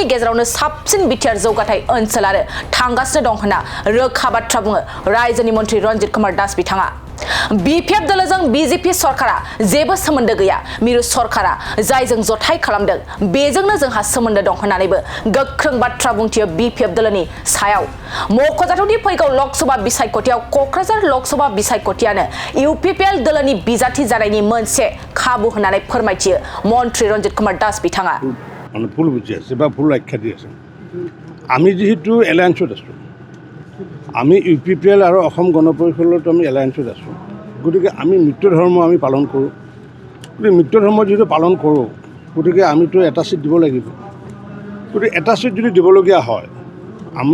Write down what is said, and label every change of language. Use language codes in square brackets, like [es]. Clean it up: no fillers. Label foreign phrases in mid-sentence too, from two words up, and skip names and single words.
[brx] गेजेरावनो साबसिन बिटिआर जौगाथाय ओनसोल आरो थांगासिनो दं होनना रोखा बाथ्रा बुङो रायजोनि मन्त्री रन्जित कुमार दास बिथाङा बिपिएफ दलजों बिजेपि सरकारा जेबो सोमोन्दो गैया मिरु सरकारा जायजों जथाय खालामदों बेजोंनो जोंहा सोमोन्दो दं होननानैबो गोख्रों बाथ्रा बुंथियो बिपिएफ दलनि सायाव मख'जाथावदि फैगौ लोकसभा बिसायख'थियाव क'क्राझार लोकसभा बिसायख'थियानो इउपिपिएल दलनि बिजाथि जानायनि मोनसे खाबु होननानै फोरमायथियो मन्त्री रन्जित कुमार दास बिथाङा [as] भुल बुझি আছে বা ভুল আখ্যা দি আছে আমি যেহেতু এলায়েন্সত আছোঁ আমি ইউপিপিএল আৰু অসম গণ পৰিষদত আমি এলায়েন্সত আছোঁ গতিকে আমি মিত্ৰ ধৰ্ম আমি পালন কৰোঁ গতিকে মিত্ৰ ধৰ্ম যেহেতু পালন কৰোঁ গতিকে আমিতো এটা চিট দিব লাগিব গতিকে এটা চিট যদি দিবলগীয়া হয় আমি